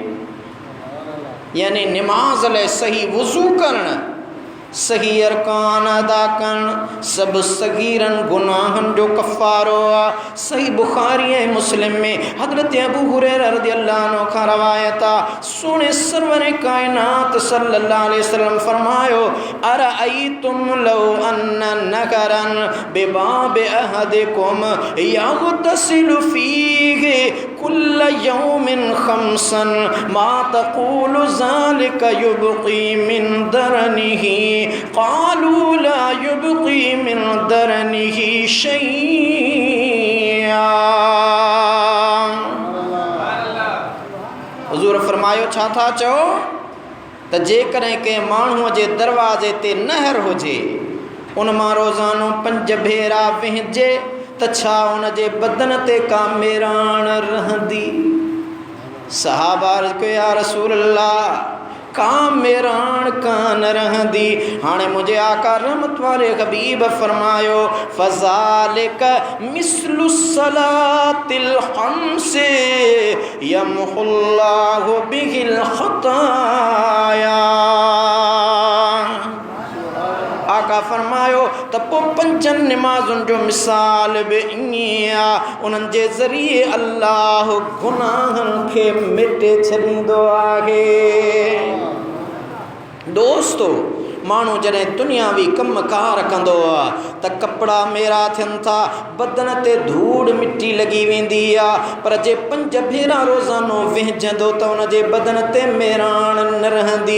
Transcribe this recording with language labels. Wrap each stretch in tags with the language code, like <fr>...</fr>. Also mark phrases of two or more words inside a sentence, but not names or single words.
<sd>यानी नमाज लाइ सही वुज़ू करण सही अरकान अदा करण सब सगीरन गुनाहन जो कफ़ारो आहे। सही बुखारी ऐं मुस्लिम में हज़रत अबू हुरैरा</sd> <ar>رضي الله عنه</ar> <sd>खां रवायत आहे सोने सरवर कायनात</sd> <ar>صلى الله عليه وسلم</ar> <sd>फरमायो</sd> <ar>أرأيتم لو أن نهرا بباب أحدكم يغتسل فيه كل يوم خمسا ما تقول ذلك يبقي من درنه قالوا لا يبقي من درنه شيئا.</ar> <sd>हुज़ूर फरमायो छा था चओ त जेकॾहिं कंहिं माण्हूअ जे दरवाज़े ते नहर हुजे उन मां रोज़ानो 5 भेरा विहिजे त छा उन जे बदन ते का मेराण रहंदी। सहाबा अर्ज़ कयो</sd> <ar>يا رسول الله</ar> <sd>का मेराण कान रहंदी। हाणे मुंहिंजे आका रहमत वारे हबीब फरमायो</sd> <ar>فذلك مثل الصلوات الخمس يمحو الله به الخطايا.</ar> <sd>आका फरमायो त पोइ 5 नमाज़ुनि जो मिसाल बि ईअं आहे उन्हनि जे ज़रिए अल्लाह गुनाहनि खे मिटे छॾींदो आहे। दोस्तो माण्हू जॾहिं दुनियावी कम कार कंदो आहे त कपिड़ा मेरा थियनि था, बदन ते धूड़ मिटी लॻी वेंदी आहे, पर जे 5 भेरा रोज़ानो विझंदो त उनजे बदन ते मेराण न रहंदी।</sd>